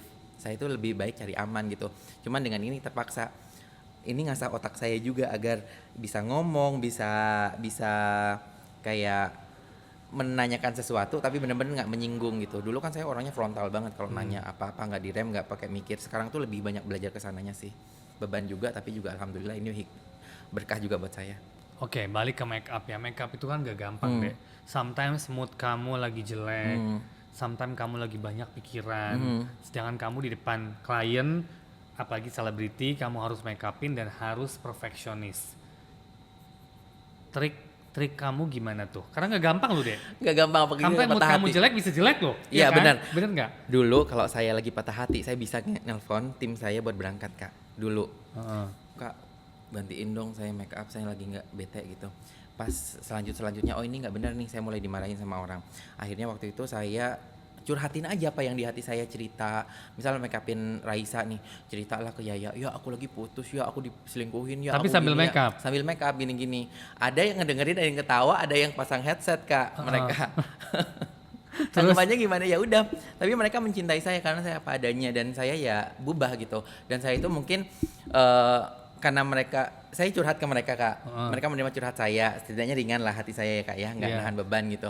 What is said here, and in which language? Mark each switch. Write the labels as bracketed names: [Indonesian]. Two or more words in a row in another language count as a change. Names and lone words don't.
[Indonesian] Saya itu lebih baik cari aman gitu. Cuman dengan ini terpaksa ini ngasah otak saya juga agar bisa ngomong, bisa kayak menanyakan sesuatu tapi benar-benar nggak menyinggung gitu. Dulu kan saya orangnya frontal banget, kalau nanya apa-apa nggak direm, nggak pakai mikir. Sekarang tuh lebih banyak belajar kesananya sih. Beban juga, tapi juga alhamdulillah ini berkah juga buat saya. Oke, balik ke make up ya. Make up itu kan gak gampang deh. Sometimes mood kamu lagi jelek, sometimes kamu lagi banyak pikiran. Sedangkan kamu di depan klien, apalagi selebriti, kamu harus make upin dan harus perfeksionis. Trik kamu gimana tuh? Karena nggak gampang loh deh. Nggak gampang, apalagi sampai mood kamu jelek bisa jelek loh. Iya kan? benar. Bener nggak? Dulu kalau saya lagi patah hati, saya bisa nelpon tim saya buat berangkat Kak. Dulu, Kak gantiin dong saya make up, saya lagi nggak bete gitu. Pas selanjutnya, oh ini nggak benar nih, saya mulai dimarahin sama orang. Akhirnya waktu itu saya curhatin aja apa yang di hati saya, cerita. Misalnya make upin Raisa nih, ceritalah ke Yaya, ya aku lagi putus, ya aku diselingkuhin, ya tapi aku sambil gini, make up? Ya. Sambil make up gini-gini. Ada yang ngedengerin, ada yang ketawa, ada yang pasang headset Kak, mereka. Tanggapannya gimana ya udah, tapi mereka mencintai saya karena saya apa adanya dan saya ya Bubah gitu. Dan saya itu mungkin karena saya curhat ke mereka Kak, mereka menerima curhat saya, setidaknya ringan lah hati saya ya Kak ya, nggak nahan beban gitu.